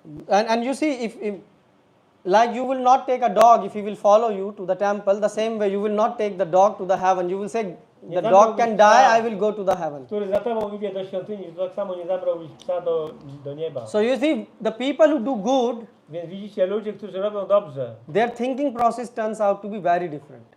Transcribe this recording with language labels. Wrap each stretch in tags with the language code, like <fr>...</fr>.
<en>And you see, if like you will not take a dog if he will follow you to the temple, the same way you will not take the dog to the heaven. You will say, the dog can die, I will go to the heaven.</en> <pl>Który za Tobą idzie do świątyni, to tak samo nie zabrałbyś psa do nieba.</pl> <en>So you see, the people who do good,</en> <pl>Więc widzicie, ludzie, którzy robią dobrze,</pl> <en>their thinking process turns out to be very different.</en>